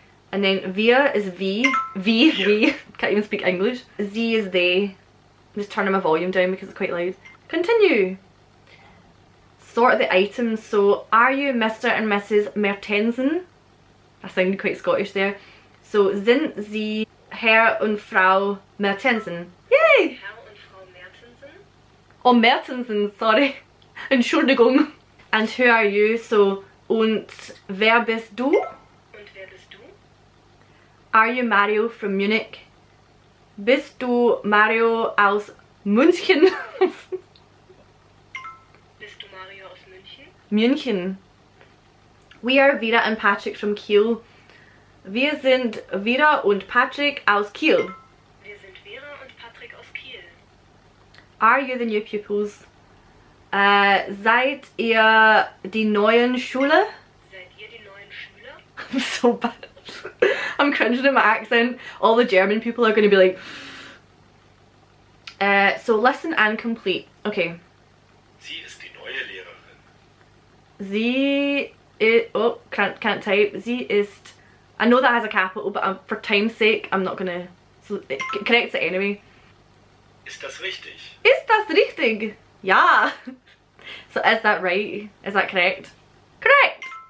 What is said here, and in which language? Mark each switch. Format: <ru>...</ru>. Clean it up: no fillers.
<en>And then wir is we. We. Can't even speak English. Sie is they. I'm just turning my volume down because it's quite loud. Continue. Sort the items. So, are you Mr. and Mrs. Mertensen? I sounded quite Scottish there.</en> <de>So, sind Sie Herr und Frau Mertensen? Yay! Herr und Frau Mertensen?</de> <en>Oh, Mertensen, sorry. Entschuldigung. And who are you?</en> <de>So, und wer bist du? Und wer bist du?</de> <en>Are you Mario from Munich?</en> <de>Bist du Mario aus München? Bist du Mario aus München? München.</de> <en>We are Vera and Patrick from Kiel.</en> <de>Wir sind Vera und Patrick aus Kiel. Wir sind Vera und Patrick aus Kiel.</de> <en>Are you the new pupils?</en> <de>Seid ihr die neuen Schüler? Seid ihr die neuen Schüler?</de> <en>I'm so bad. I'm cringing in my accent. All the German people are going to be like... so listen and complete. Okay.</en> <de>Sie ist die neue Lehrerin. Sie ist...</de> <en>Oh, can't type.</en> <de>Sie ist...</de> <en>I know that has a capital, but for time's sake, I'm not gonna... So it corrects it anyway.</en> <de>Ist das richtig? Ist das richtig? Ja.</de> <en>So is that right? Is that correct? Correct!</en>